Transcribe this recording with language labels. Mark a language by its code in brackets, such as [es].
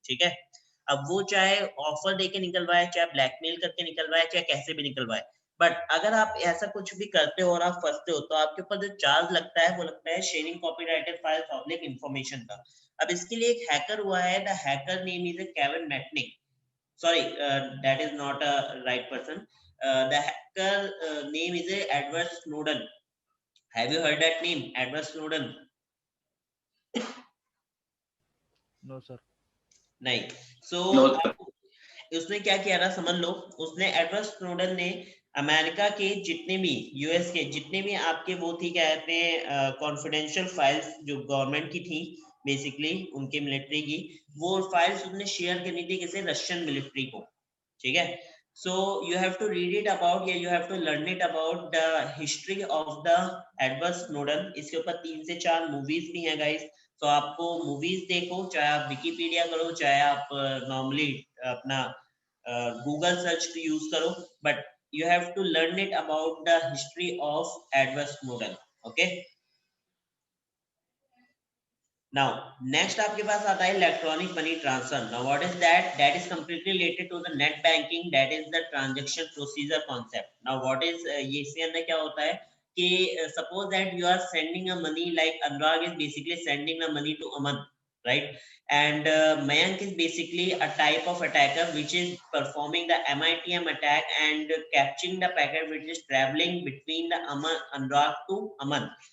[hi] ठीक है, अब वो चाहे ऑफर देके निकलवाए, चाहे ब्लैकमेल करके निकलवाए, चाहे कैसे भी निकलवाए, बट अगर आप ऐसा कुछ भी करते हो और आप फंसते हो, तो आपके ऊपर जो चार्ज लगता है वो लगता है sharing copyrighted files oblique information का. अब इसके लिए एक हैकर हुआ है, [en] The hacker name is Kevin Mitnick. Sorry, that is not a right person. The hacker name is Edward Snowden. Have you heard that name, Edward Snowden? No sir. [hi] नहीं. So उसने क्या किया ना, समझ लो, उसने एडवर्ड स्नोडन ने अमेरिका के जितने भी, यूएस के जितने भी आपके वो थी, क्या कहते हैं, कॉन्फिडेंशियल फाइल्स जो गवर्नमेंट की थी, बेसिकली उनके मिलिट्री की, वो फाइल्स उसने शेयर करनी थी किसी रशियन मिलिट्री को. ठीक है, [en] So you have to read it about, या you have to learn it about the history of the Edward Snowden. [hi] इसके ऊपर 3 से 4 मूवीज भी हैं गाइस. तो आपको मूवीज देखो, चाहे आप विकिपीडिया करो, चाहे आप नॉर्मली अपना गूगल सर्च यूज करो, but [en] you have to learn it about the history of adverse model. Okay, now next [hi] आपके पास आता है electronic money transfer. [en] Now what is that? That is completely related to the net banking. That is the transaction procedure concept. Now what is [hi] ये इसके अंदर क्या होता है कि [en] suppose that you are sending a money, like Anurag is basically sending the money to Aman, right? And Mayank is basically a type of attacker which is performing the MITM attack and capturing the packet which is traveling between the Anurag to Aman.